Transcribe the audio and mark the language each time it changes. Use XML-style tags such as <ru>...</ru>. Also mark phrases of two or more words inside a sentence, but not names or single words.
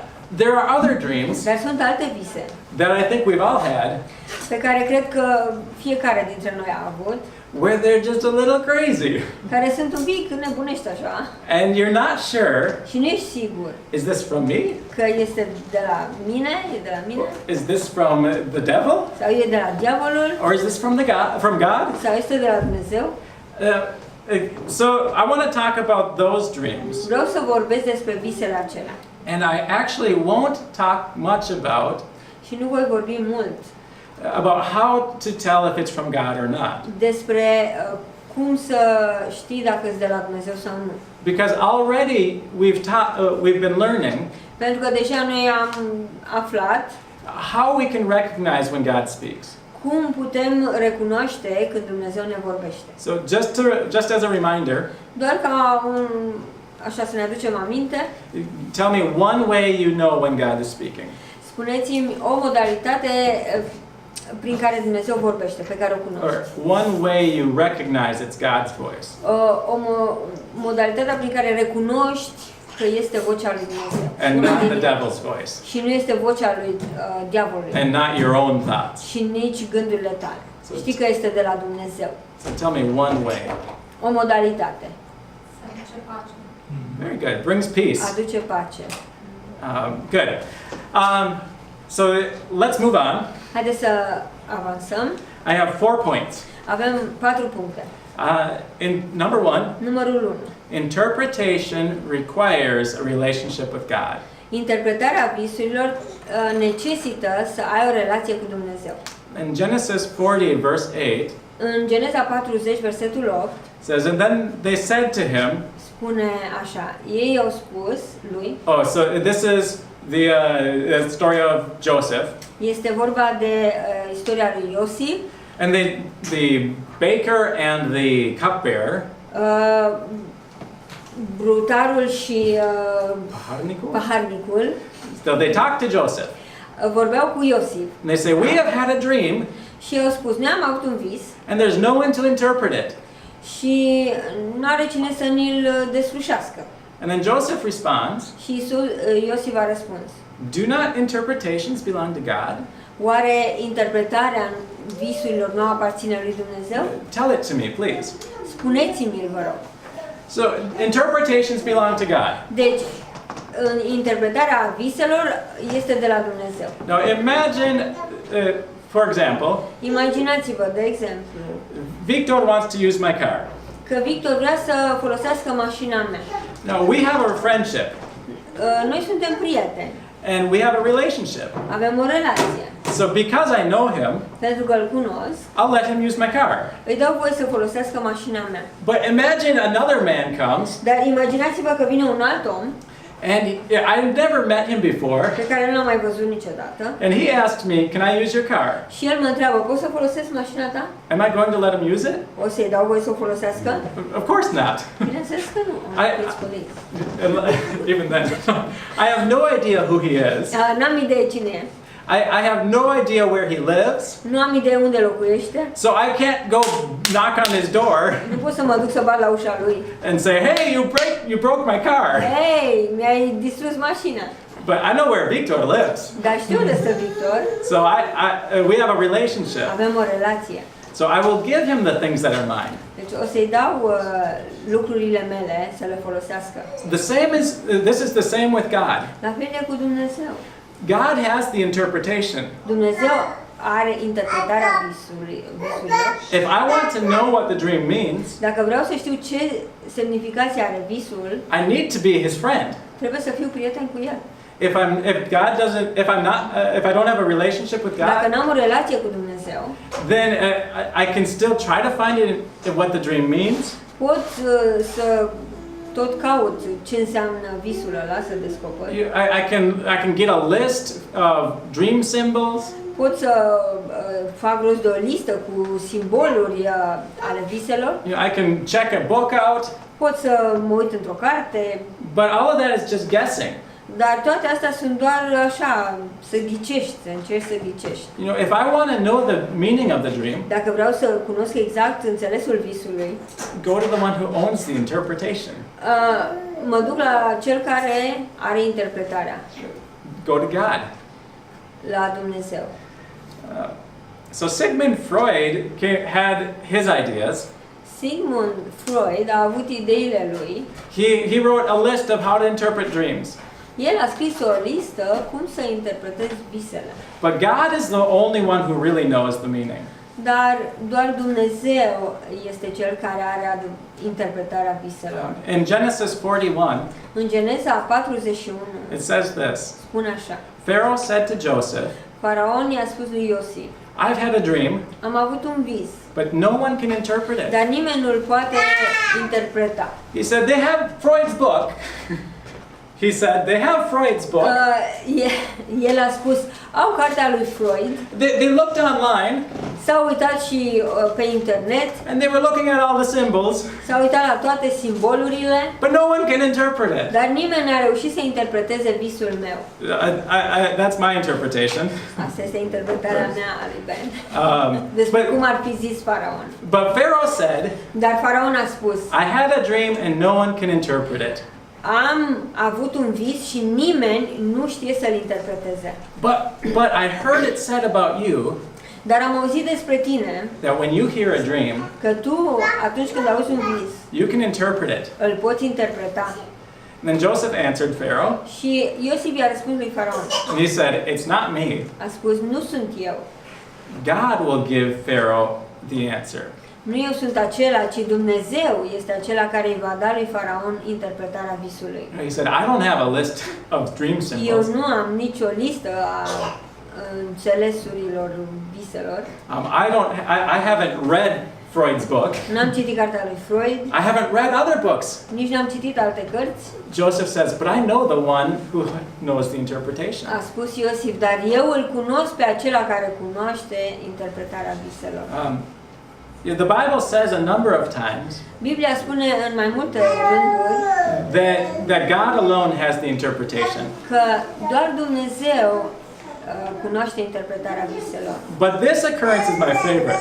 <en>There are other dreams</en> <ro>Dar sunt alte vise</ro> <en>that I think we've all had</en> <ro>pe care cred că fiecare dintre noi a avut,</ro> <en>where they're just a little crazy.</en> <ro>care sunt un pic nebunești așa</ro> <en>And you're not sure,</en> <ro>și nu ești sigur</ro> <en>is this from me?</en> <ro>că este de la mine, e de la mine,</ro> <en>Is this from the devil?</en> <ro>sau e de la diavolul,</ro> <en>Or is this from God?</en> <ro>sau este de la Dumnezeu.</ro> <en>So I want to talk about those dreams.</en> <ro>Vreau să vorbesc despre visele acelea.</ro> <en>And I actually won't talk much</en> <ro>Și nu voi vorbi mult</ro> <en>about how to tell if it's from God or not.</en> <ro>despre cum să știi dacă e de la Dumnezeu sau nu.</ro> <en>Because already we've been learning</en> <ro>Pentru că deja noi am aflat</ro> <en>how we can recognize when God speaks.</en> <ro>cum putem recunoaște când Dumnezeu ne vorbește.</ro> <en>So just as a reminder,</en> <ro>Doar ca așa să ne aducem aminte,</ro> <en>tell me one way you know when God is speaking.</en> <ro>spuneți-mi o modalitate prin care Dumnezeu vorbește, pe care o</ro> <en>Or</en> <ro>cunoști.</ro> <en>one way you recognize it's God's voice.</en> <ro>Modalitatea prin care recunoști că este vocea lui Dumnezeu.</ro> <en>And</en> <ro>Una</ro> <en>not</en> <ro>din</ro> <en>the</en> <ro>ele.</ro> <en>devil's voice.</en> <ro>Și nu este vocea lui diavolului.</ro> <en>And not your own thoughts.</en> <ro>Și nici gândurile tale. Știi că este de la Dumnezeu.</ro> <en>So tell me one way.</en> <ro>O modalitate.</ro> <en>Very good. Brings peace.</en> <ro>Aduce pace.</ro> <en>Good. So let's move on.</en> <ro>Haideți să avansăm.</ro> <en>I have 4 points.</en> <ro>Avem 4 puncte.</ro> <en>In number 1,</en> <ro>Numărul 1.</ro> <en>interpretation requires a relationship with God.</en> <ro>Interpretarea visurilor necesită să ai o relație cu Dumnezeu.</ro> <en>In Genesis 40, verse 8,</en> <ro>În Geneza 40, versetul 8,</ro> <en>says, and then they said to him,</en> <ro>spune așa, ei au spus lui,</ro> <en>oh, so this is the story of Joseph,</en> <ro>este vorba de istoria lui Iosif,</ro> <en>and the baker and the cupbearer,</en> <ro>brutarul și paharnicul,</ro> <en>so they talk to Joseph,</en> <ro>vorbeau cu Iosif</ro> <en>and they say, we have had a dream,</en> <ro>și i-au spus, ne-am avut un vis</ro> <en>and there's no one to interpret it.</en> <ro>și nu are cine să ni-l deslușească.</ro> <en>And then Joseph responds,</en> <ro>Și Iosif a răspuns,</ro> <en>do not interpretations belong to God?</en> <ro>oare interpretarea visurilor nu aparține lui Dumnezeu?</ro> <en>Tell it to me, please.</en> <ro>Spuneți-mi-l, vă rog.</ro> <en>So, interpretations belong to God.</en> <ro>Deci, interpretarea viselor este de la Dumnezeu.</ro> <en>Now, imagine, for example,</en> <ro>Imaginați-vă, de exemplu,</ro> <en>Victor wants to use my car.</en> <ro>că Victor vrea să folosească mașina mea.</ro> <en>Now, we have a friendship,</en> <ro>Noi suntem prieteni,</ro> <en>and we have a relationship.</en> <ro>avem o relație.</ro> <en>So, because I know him,</en> <ro>Pentru că îl cunosc,</ro> <en>I'll let him use my car.</en> <ro>îi dau voie să folosească mașina mea.</ro> <en>But imagine another man comes,</en> <ro>Dar imaginați-vă că vine un alt om</ro> <en>and I've never met him before,</en> <ro>pe care nu l-am mai văzut niciodată</ro> <en>and he asks me, can I use your car?</en> <ro>și el mă întreabă, poți să folosesc mașina ta?</ro> <en>Am I going to let him use it?</en> <ro>O să-i dau voie să o folosească?</ro> <en>Of course not.</en> <ro>Bineînțeles că nu.</ro> <en>Even then, I have no idea who he is.</en> <ro>N-am idee cine e.</ro> <en>I have no idea where he lives,</en> <ro>Nu am idee unde locuiește.</ro> <en>so I can't go knock on his door</en> <ro>Nu pot să mă duc să bat la ușa lui.</ro> <en>and say, hey, you broke my car.</en> <ro>Hei, mi-ai distrus mașina.</ro> <en>But I know where Victor lives.</en> <ro>Dar știu unde stă Victor.</ro> <en>So we have a relationship.</en> <ro>Avem o relație.</ro> <en>So I will give him the things that are mine.</en> <ro>Deci o să-i dau lucrurile mele să le folosească.</ro> <en>This is the same with God.</en> <ro>La fel e cu Dumnezeu.</ro> <en>God has the interpretation.</en> <ro>Dumnezeu are interpretarea visurilor.</ro> <en>If I want to know what the dream means,</en> <ro>Dacă vreau să știu ce semnificație are visul,</ro> <en>I need to be his friend.</en> <ro>trebuie să fiu prieten cu el.</ro> <en>if I don't have a relationship with</en> <ro>Dacă</ro> <en>God,</en> <ro>n-am o relație cu Dumnezeu,</ro> <en>then I can still try to find it in what the dream means.</en> <ro>pot să tot caut ce înseamnă visul ăla, să descoper.</ro> <en>I can get a list of dream symbols.</en> <ro>Pot să fac rost de o listă cu simboluri ale viselor.</ro> <en>I can check a book out.</en> <ro>Pot să mă uit într-o carte.</ro> <en>But all of that is just guessing.</en> <ro>Dar toate astea sunt doar așa, să ghicești, să încerci să ghicești.</ro> <en>If I want to know the meaning of the dream,</en> <ro>Dacă vreau să cunosc exact înțelesul visului,</ro> <en>go to the one who owns the interpretation.</en> <ro>Mă duc la cel care are interpretarea.</ro> <en>Go to God.</en> <ro>La Dumnezeu.</ro> <en>So Sigmund Freud had his ideas.</en> <ro>Sigmund Freud a avut ideile lui.</ro> <en>He wrote a list of how to interpret dreams.</en> <ro>El a scris o listă cum să interpretezi visele.</ro> <en>But God is the only one who really knows the meaning.</en> <ro>Dar doar Dumnezeu este cel care are interpretarea viselor.</ro> <en>In Genesis 41,</en> <ro>În Geneza 41</ro> <en>it says this.</en> <ro>spune așa:</ro> <en>Pharaoh said to Joseph,</en> <ro>Faraon i-a spus lui Iosif:</ro> <en>I've had a dream,</en> <ro>am avut un vis,</ro> <en>but no one can interpret it.</en> <ro>dar nimeni nu-l poate interpreta.</ro> <en>He said, they have Freud's book. He said, they have Freud's book.</en> <ro>El a spus, au cartea lui Freud.</ro> <en>They looked online.</en> <ro>S-au uitat și pe internet.</ro> <en>And they were looking at all the symbols.</en> <ro>S-au uitat la toate simbolurile.</ro> <en>But no one can interpret it.</en> <ro>Dar nimeni n-a reușit să interpreteze visul meu.</ro> <en>That's my interpretation.</en> <ro>Asta este interpretarea mea a lui Ben. Despre cum ar fi zis Faraon.</ro> <en>But Pharaoh said,</en> <ro>dar Faraon a spus,</ro> <en>I had a dream and no one can interpret it.</en> <ro>Am avut un vis și nimeni nu știe să-l interpreteze.</ro> <en>But I heard it said about you.</en> <ro>Dar am auzit despre tine</ro> <en>That when you hear a dream,</en> <ro>că tu, atunci când auzi un vis,</ro> <en>you can interpret it.</en> <ro>îl poți interpreta.</ro> <en>And then Joseph answered Pharaoh.</en> <ro>Și Iosif i-a răspuns lui Faraon.</ro> <en>And he said, it's not me.</en> <ro>A spus, nu sunt eu.</ro> <en>God will give Pharaoh the answer.</en> <ro>Nu eu sunt acela, ci Dumnezeu este acela care îi va da lui Faraon interpretarea visului.</ro> <en>He said, I don't have a list of dream</en> <ro>Eu</ro> <en>symbols.</en> <ro>nu am nicio listă a înțelesurilor viselor.</ro> <en>I haven't read Freud's book.</en> <ro>N-am citit cartea lui Freud.</ro> <en>I haven't read other books.</en> <ro>Nici n-am citit alte cărți.</ro> <en>Joseph says, but I know the one who knows the interpretation.</en> <ro>A spus Iosif, dar eu îl cunosc pe acela care cunoaște interpretarea viselor.</ro> <en>The Bible says a number of times</en> <ro>Biblia spune în mai multe rânduri</ro> <en>that God alone has the interpretation.</en> <ro>Că doar Dumnezeu cunoaște interpretarea viselor.</ro> <en>But this occurrence is my favorite.</en>